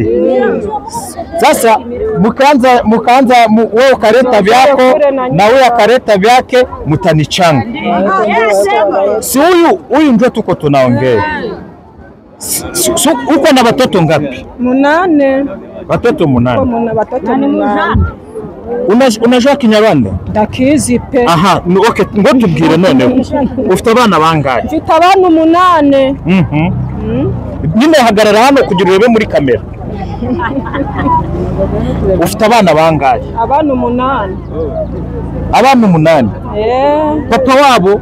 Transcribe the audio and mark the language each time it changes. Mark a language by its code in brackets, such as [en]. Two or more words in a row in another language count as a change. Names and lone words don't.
[sw] Sasa mkaanza wewe ukaleta vyako na wewe akaleta vyake, mtanichanga. Si huyu ndio tuko tunaongea. Uko na watoto ngapi? 8. Watoto 8. Watoto 8. Unajua Kinyarwanda? [rw] Ndakizi pe. Aha, okay, ngo tubwire none. Ufite abana bangahe? Mfite abana 8. Nyine hagarara hano kugira urebe muri kamera. Ufite abana bangahe? Abana 8. Abana 8? Papa wabo?